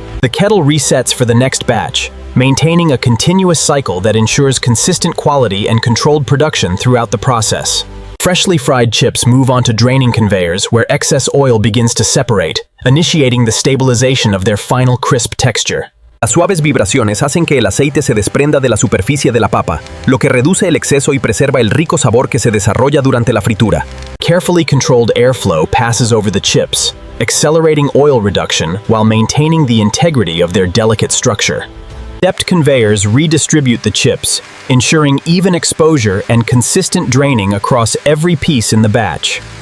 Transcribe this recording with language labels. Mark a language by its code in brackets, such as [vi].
[en] The kettle resets for the next batch, maintaining a continuous cycle that ensures consistent quality and controlled production throughout the process. Freshly fried chips move onto draining conveyors where excess oil begins to separate, initiating the stabilization of their final crisp texture. [es] Las suaves vibraciones hacen que el aceite se desprenda de la superficie de la papa, lo que reduce el exceso y preserva el rico sabor que se desarrolla durante la fritura. [en] Carefully controlled airflow passes over the chips, accelerating oil reduction while maintaining the integrity of their delicate structure. Stepped conveyors redistribute the chips, ensuring even exposure and consistent draining across every piece in the batch.